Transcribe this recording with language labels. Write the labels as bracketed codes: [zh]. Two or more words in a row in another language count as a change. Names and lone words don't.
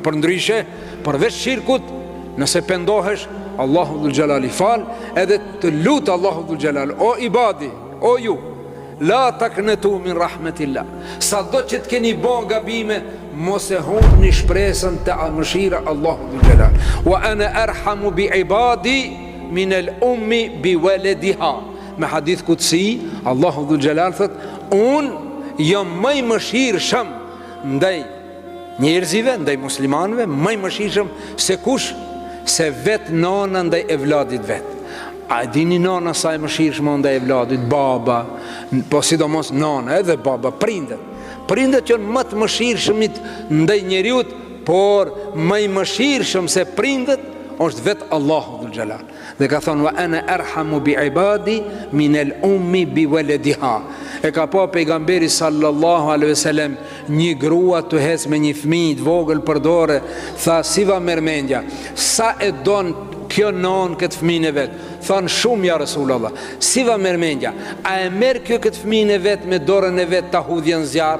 [sq] Për ndryshe, përveç shirkut, nëse pendohesh, Allahu [ar] ذو الجلال [sq] i fal, edhe të lut Allahu [ar] ذو الجلال: [sq] O ibadi, o ju, [ar] لا تقنطوا من رحمة الله. [sq] Sa do që të keni bon gabime, mos e humbni shpresën të mëshira Allahu [ar] ذو الجلال. وأنا أرحم بعبادي من الأم بولدها. [sq] Me [ar] حديث قدسي, [sq] Allahu [ar] ذو الجلال [sq] thot: unë jam më i mëshirshëm ndaj njerëzive, ndaj muslimanëve, më i mëshirshëm se kush? Se vet nana ndaj evladit vet. A dini nana sa e mëshirshme ndaj evladit? Baba, po sidomos nana, edhe baba, prindet. Prindet janë më të mëshirshmit ndaj njeriut, por më i mëshirshëm se prindet është vet Allahu [ar] ذو الجلال. [sq] Dhe ka thonë: [ar] وأنا أرحم بعبادي من الأم بولدها. [sq] E ka pa pejgamberi [ar] صلى الله عليه وسلم [sq] një grua të hes me një fëmijë të vogël për dorë, tha: si va mermendja, sa e don kjo non këtë fëmijën e vet? Than: shumë [ar] يا رسول الله. [sq] Si va mermendja, a e merr kjo këtë fëmijën e vet me dorën e vet ta hudhjen zjarr?